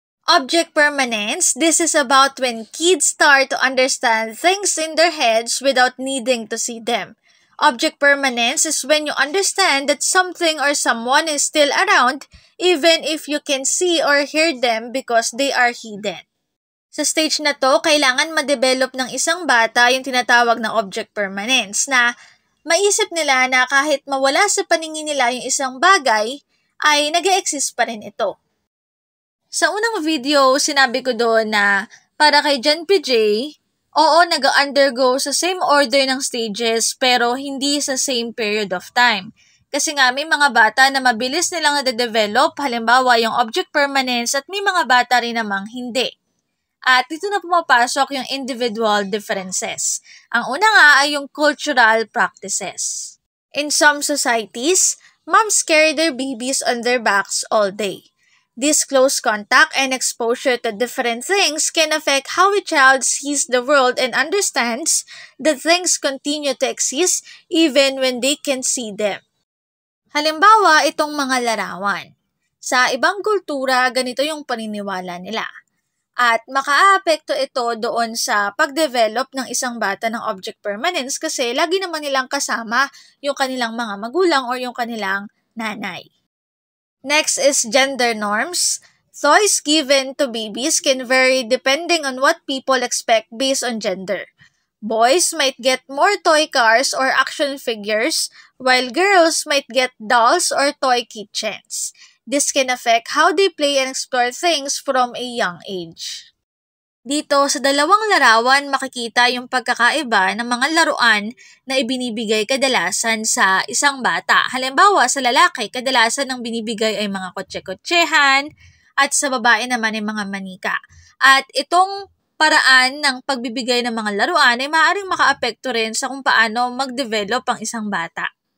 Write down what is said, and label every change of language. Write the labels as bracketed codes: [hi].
[en] Object permanence, this is about when kids start to understand things in their heads without needing to see them. Object permanence is when you understand that something or someone is still around even if you can see or hear them because they are hidden. [tl] Sa stage na to, kailangan ma-develop ng isang bata yung tinatawag na object permanence na maisip nila na kahit mawala sa paningin nila yung isang bagay, ay nag-e-exist pa rin ito. Sa unang video, sinabi ko doon na para kay John PJ, oo, nag-undergo sa same order ng stages pero hindi sa [en] same period of time. [tl] Kasi nga may mga bata na mabilis nilang nade-develop, halimbawa yung object permanence, at may mga bata rin namang hindi. At dito na pumapasok yung individual differences. Ang una nga ay yung cultural practices. [en] In some societies, moms carry their babies on their backs all day. This close contact and exposure to different things can affect how a child sees the world and understands that things continue to exist even when they can see them. [tl] Halimbawa, itong mga larawan. Sa ibang kultura, ganito yung paniniwala nila. At makaapekto ito doon sa pag-develop ng isang bata ng object permanence kasi lagi naman nilang kasama yung kanilang mga magulang or yung kanilang nanay. [en] Next is gender norms. Toys given to babies can vary depending on what people expect based on gender. Boys might get more toy cars or action figures, while girls might get dolls or toy kitchens. This can affect how they play and explore things from a young age. [tl] Dito sa dalawang larawan makikita yung pagkakaiba ng mga laruan na ibinibigay kadalasan sa isang bata. Halimbawa, sa lalaki, kadalasan ng binibigay ay mga kotse-kotsehan at sa babae naman ay mga manika. At itong paraan ng pagbibigay ng mga laruan ay maaaring makaapekto rin sa kung paano mag-develop ang isang bata.